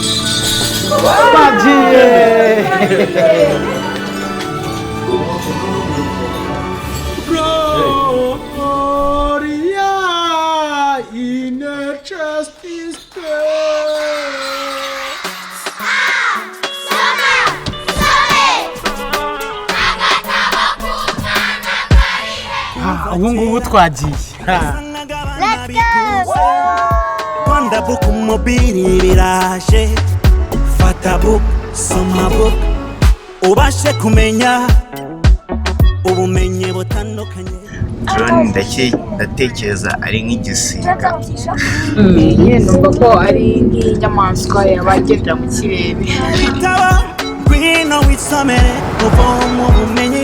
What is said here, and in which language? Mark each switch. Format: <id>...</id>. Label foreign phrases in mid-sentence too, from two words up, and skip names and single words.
<en>Gloria in justice.</en> <rw>Ubu ngubu twagiye.</rw> <en>Let's go!</en> <rw>Rwanda Book Mobile biraje. Fata book, soma book. Ubashe kumenya ubumenyi butandukanye. Drone ndatekereza ari nk'igisiga. Numva ko ari nk'inyamaswa yabagendera mu kirere. Ngwino wisomere uvoma ubumenyi.</rw>